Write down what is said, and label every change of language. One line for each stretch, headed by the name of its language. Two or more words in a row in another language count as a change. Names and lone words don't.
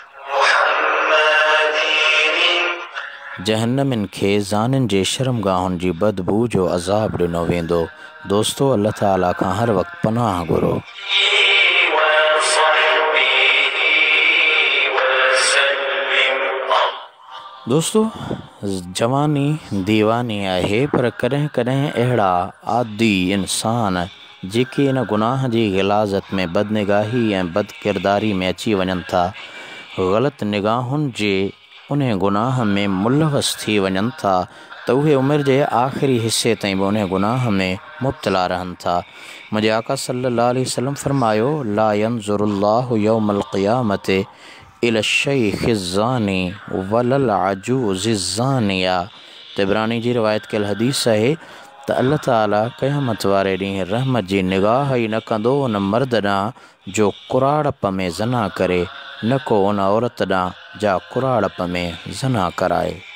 Sindhi: जहन्नमिन खे ज़ानिन जे शर्मगाहुनि जी बदबू जो अज़ाब ॾिनो वेंदो। दोस्तो अल्लाह ताला खां हर वक़्तु पनाह घुरो। दोस्तो जवानी दीवानी आहे, पर कॾहिं कॾहिं अहिड़ा आदी इंसान जेके इन गुनाह जी ग़िलाज़त में बदनिगाही ऐं बदकिरदारी में अची वञनि था, ग़लति निगाहुनि जे उन गुनाह में मुलवस थी वञनि था, त उहे उमिरि जे आख़िरी हिस्से ताईं बि उन गुनाह में मुब्तला रहनि था। मुंहिंजे आका
Arabic: صلى الله عليه وسلم
Sindhi: फरमायो
Arabic: لا ينظر الله يوم القيامة إلى شيخ زاني ولا العجوز زانية.
Sindhi: तिबरानी जी रिवायत कयल हदीस आहे त अल्लाह ताला क़यामत वारे ॾींहुं रहमत जी निगाह ई न कंदो उन मर्द ॾांहुं जो कुराड़प में ज़ना करे, न को उन औरत ॾांहुं जा कुराड़प में ज़ना कराए।